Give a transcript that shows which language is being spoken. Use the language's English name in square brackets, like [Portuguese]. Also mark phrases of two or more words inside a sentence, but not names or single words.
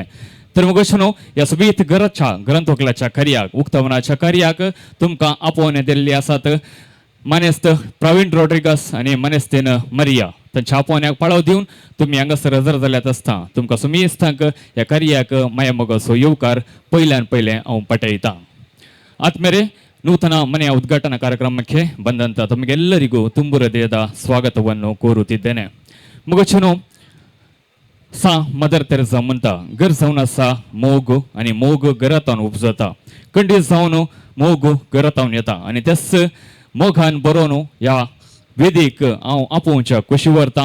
[Konkani] तर मगोचनो ह्या सोबीत घराच्या ग्रंथोकलाच्या कार्याक, उक्तावनाच्या कार्याक तुमकां आपोवणे दिल्ली आसात मानेस्त प्रवीण रॉड्रिगस आनी मानेस्तेन मरिया. तांच्या आपोवण्याक पाळो दिवन तुमी हांगासर हजर जाल्यात आसता. तुमकां सुमेस्तांक ह्या कार्याक माया मोगाचो येवकार पयल्यान पयलें हांव पटयतां. [Kannada] ಆದ್ಮೇಲೆ ನೂತನ ಮನೆಯ ಉದ್ಘಾಟನಾ ಕಾರ್ಯಕ್ರಮಕ್ಕೆ ಬಂದಂತ ತಮಗೆಲ್ಲರಿಗೂ ತುಂಬು ಹೃದಯದ ಸ್ವಾಗತವನ್ನು ಕೋರುತ್ತಿದ್ದೇನೆ. [Konkani] मगोचनो सा मदर तेरेसा म्हणटा, घर जावन आसा मोग आनी मोग घरांतावन उपजता. खंडीत जावन मोग घरांतावन येता आनी तेच मोगान बरोवन ह्या वेदीक हांव आपोवच्या खोशी व्हरतां.